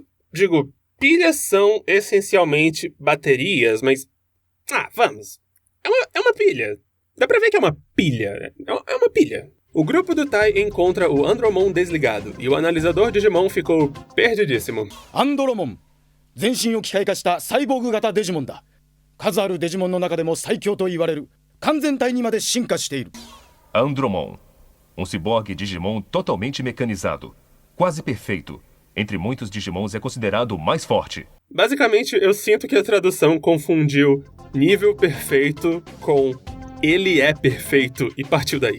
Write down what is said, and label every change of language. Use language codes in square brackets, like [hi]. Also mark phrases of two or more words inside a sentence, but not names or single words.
[pt] Digo, pilhas são essencialmente baterias, mas... vamos. É uma pilha. Dá pra ver que é uma pilha. É uma pilha. O grupo do Tai encontra o Andromon desligado, e o analisador Digimon ficou perdidíssimo. Andromon. [ja] 全身を機械化したサイボーグ型デジモンだ。数あるデジモンの中でも最強と言われる完全体にまで進化している。 [pt] Andromon. Ciborgue Digimon totalmente mecanizado. Quase perfeito. Entre muitos Digimons é considerado o mais forte. Basicamente, eu sinto que a tradução confundiu nível perfeito com ele é perfeito e partiu daí.